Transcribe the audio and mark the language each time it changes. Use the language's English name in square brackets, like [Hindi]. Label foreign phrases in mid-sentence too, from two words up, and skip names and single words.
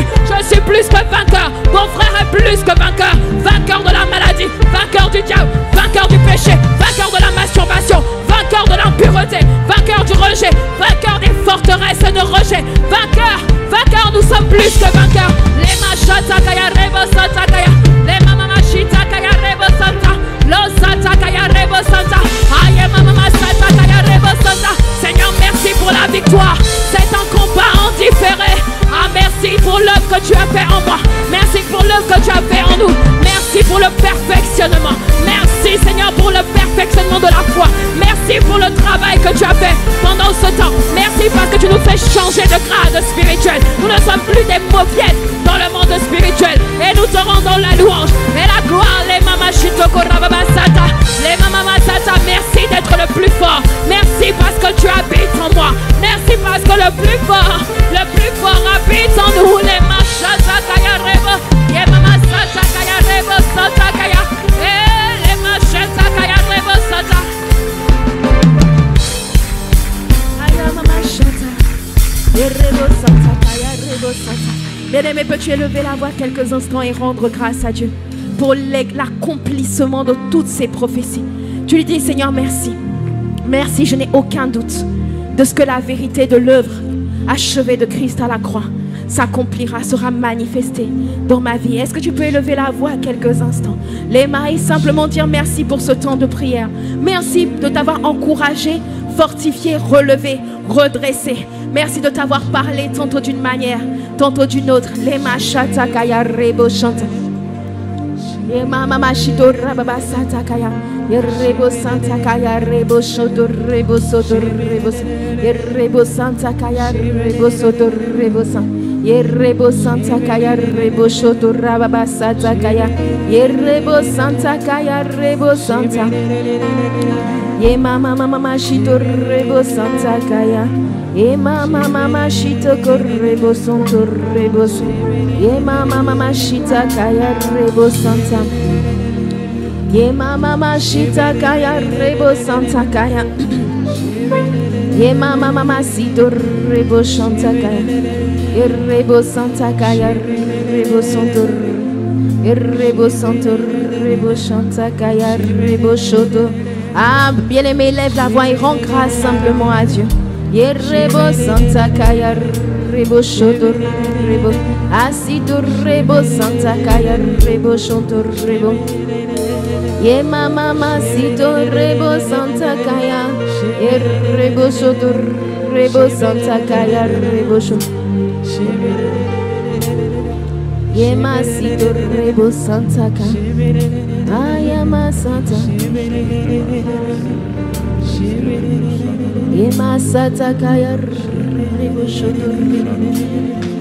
[French] Je suis plus que vainqueur, mon frère est plus que vainqueur, vainqueur de la maladie, vainqueur du diable, vainqueur du péché, vainqueur de la masturbation, vainqueur de l'impureté, vainqueur du rejet, vainqueur des forteresses de rejet, vainqueur, vainqueur, nous sommes plus que vainqueurs. Les machata kaya rebo santa kaya, les mamamachita kaya rebo santa, lo santa kaya rebo santa, aye mamamachata kaya rebo santa. Seigneur, merci pour la victoire. C'est un combat en différé. Merci pour l'œuvre que tu as fait en moi. Merci pour l'œuvre que tu as fait en nous. Merci pour le perfectionnement. Merci Seigneur pour le perfectionnement de la foi. Merci pour le travail que tu as fait pendant ce temps. Merci parce que tu nous fais changer de grade spirituel. Nous ne sommes plus des mauviettes dans le monde spirituel. Et nous te rendons la louange et la gloire. Les mamachitoko rababasata. Les mamamasata, merci d'être le plus fort. Merci parce que tu habites en moi. Merci parce que le plus fort habite en nous. Les machata kaya rebo, les mamasata kaya rebo sata kaya, les machata kaya rebo sata. Aya mamachata, rebo sata kaya rebo sata. Bien-aimé, peux-tu élever la voix quelques instants et rendre grâce à Dieu pour l'accomplissement de toutes ces prophéties. Tu lui dis, Seigneur, merci. Merci, je n'ai aucun doute de ce que la vérité de l'œuvre achevée de Christ à la croix s'accomplira, sera manifestée dans ma vie. Est-ce que tu peux élever la voix quelques instants? Les mains, simplement dire merci pour ce temps de prière. Merci de t'avoir encouragé, fortifié, relevé, redressé. Merci de t'avoir parlé tantôt d'une manière, tantôt d'une autre. Les mains, chata kaya rebo chanta. Les mama machito rababa sata kaya. Rebo santa kaya rebo shoto rebo soto rebo. Rebo santa kaya rebo soto rebo santa. Yerrebo santa kaya rebo shoto rababa sata kaya. Yerrebo santa kaya rebo santa. Ye mama mama shito rebo santa kaya. Ye mama mama shito korrebo sonto rebo. Ye mama mama shita kaya rebo santa. Ye mama mama shita kaya rebo santa kaya. Ye mama mama sito rebo santa kaya. Rebo santa kaya rebo sonto. Rebo sonto rebo santa kaya rebo shoto. Ah, bien-aimé, lève la voix et rends grâce simplement à Dieu. Rebo santa kaya rebo shoto rebo. Asito rebo santa kaya rebo shoto rebo. Ye mama masito rebo santa kaya. Rebo shoto rebo santa kaya rebo shoto. Ye masito rebo santa kaya. Ayama santa. Ye masata kaya rebo shoto rebo.